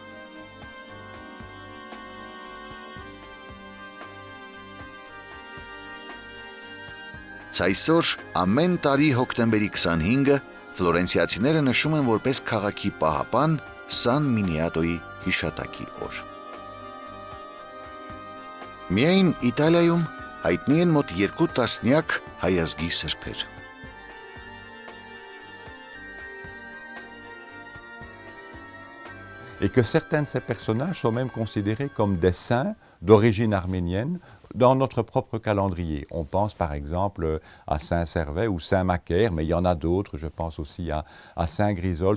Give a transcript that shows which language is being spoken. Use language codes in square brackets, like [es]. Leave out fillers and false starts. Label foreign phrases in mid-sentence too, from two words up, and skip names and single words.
[hy] Այսօր ամեն տարի հոկտեմբերի 25-ը ֆլորենցիացիները նշում են որպես քաղաքի պահապան Սան Մինիատոյի հիշատակի օր։ Միայն Իտալիայում հայտնի են մոտ 2 տասնյակ հայազգի սրբեր։ [fr] Et que certains de ces personnages sont même considérés comme des saints d'origine arménienne dans notre propre calendrier. On pense par exemple à Saint Servais ou Saint Macaire, mais il y en a d'autres, je pense aussi à Saint Grisol.